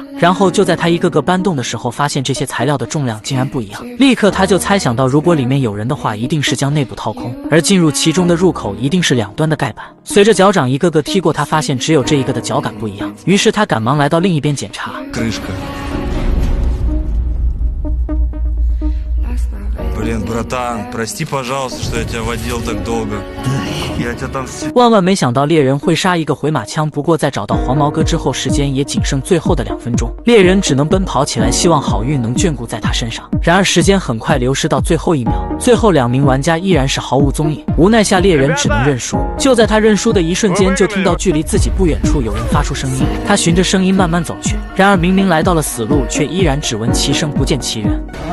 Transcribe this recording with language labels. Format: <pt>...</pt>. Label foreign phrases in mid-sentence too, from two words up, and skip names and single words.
<zh>然后就在他一个个搬动的时候，发现这些材料的重量竟然不一样。立刻他就猜想到，如果里面有人的话，一定是将内部掏空，而进入其中的入口一定是两端的盖板。随着脚掌一个个踢过，他发现只有这一个的脚感不一样，于是他赶忙来到另一边检查。</zh> <ru>Блин, братан, прости, пожалуйста, что я тебя водил так долго. Я тебя там...</ru> <zh>万万没想到猎人会杀一个回马枪，不过在找到黄毛哥之后，时间也仅剩最后的2分钟，猎人只能奔跑起来，希望好运能眷顾在他身上。然而时间很快流逝到最后1秒，最后2名玩家依然是毫无踪影。无奈下，猎人只能认输。就在他认输的一瞬间，就听到距离自己不远处有人发出声音，他循着声音慢慢走去，然而明明来到了死路，却依然只闻其声不见其人。</zh>